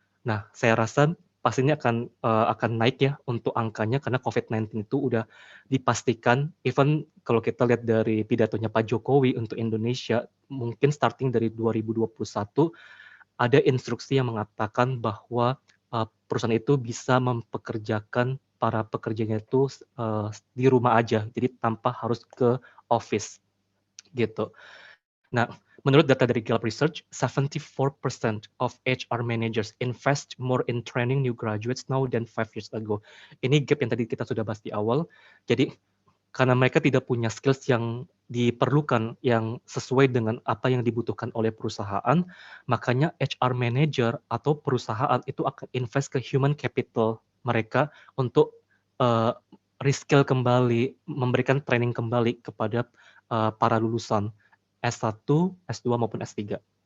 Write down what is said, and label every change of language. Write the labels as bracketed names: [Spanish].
[Indonesian] Nah, saya rasa pastinya akan naik ya untuk angkanya karena COVID-19 itu udah dipastikan, even kalau kita lihat dari pidatonya Pak Jokowi untuk Indonesia, mungkin starting dari 2021, ada instruksi yang mengatakan bahwa perusahaan itu bisa mempekerjakan para pekerjanya itu di rumah aja, jadi tanpa harus ke office gitu. Nah, menurut data dari [English] Gallup Research, 74% of HR managers invest more in training new graduates now than 5 years ago. [Indonesian] Ini gap yang tadi kita sudah bahas di awal. Jadi, karena mereka tidak punya skills yang diperlukan, yang sesuai dengan apa yang dibutuhkan oleh perusahaan, makanya HR manager atau perusahaan itu akan invest ke human capital mereka untuk reskill kembali, memberikan training kembali kepada para lulusan S1, S2 maupun S3.